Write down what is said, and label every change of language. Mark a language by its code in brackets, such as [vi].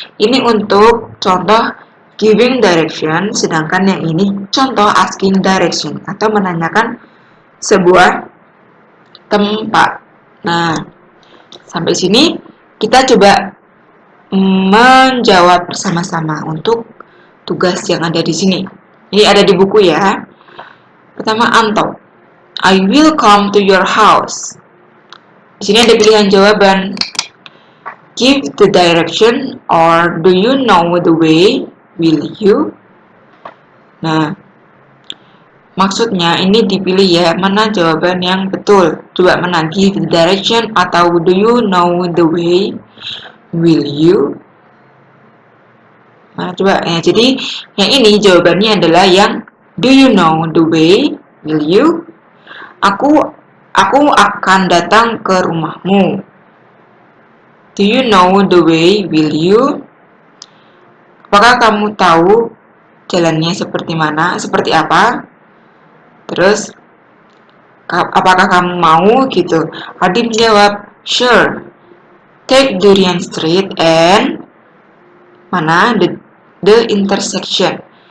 [id] Ini untuk contoh giving direction, sedangkan yang ini contoh asking direction atau menanyakan sebuah tempat. Nah, sampai sini kita coba menjawab bersama-sama untuk tugas yang ada di sini. Ini ada di buku ya. Pertama, Anto. [en] I will come to your house. [id] Di sini ada pilihan jawaban. [en] Give the direction or do you know the way? Will you? [id] Nah, maksudnya ini dipilih ya, mana jawaban yang betul. Coba mana, [en] give the direction [id] atau [en] do you know the way? Will you? [id] Nah, coba ya. Jadi yang ini jawabannya adalah yang [en] do you know the way? Will you? [id] Aku akan datang ke rumahmu. [en] Do you know the way? Will you? [id] Apakah kamu tahu jalannya seperti mana? Seperti apa? Terus apakah kamu mau gitu? Adi menjawab, [en] sure. Take Durian Street and [id] mana [en] the intersection.